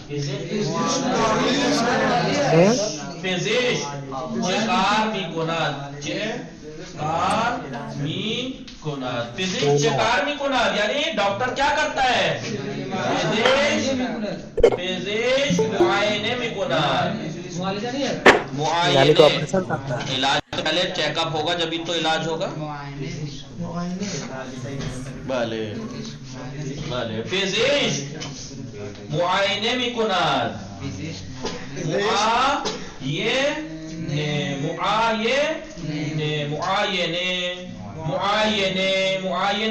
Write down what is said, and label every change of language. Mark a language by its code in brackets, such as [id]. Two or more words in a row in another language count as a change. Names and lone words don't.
[fa] پزشک چه کار میکند پزشک چه کار میکند [ur] یعنی ڈاکٹر کیا کرتا ہے [fa] پزشک معائنے میکند معائنے [ur] علاج پہلے [en] check up [ur] ہوگا جبھی تو علاج ہوگا [fa] بله بله پزشک معاینه میکند معاینه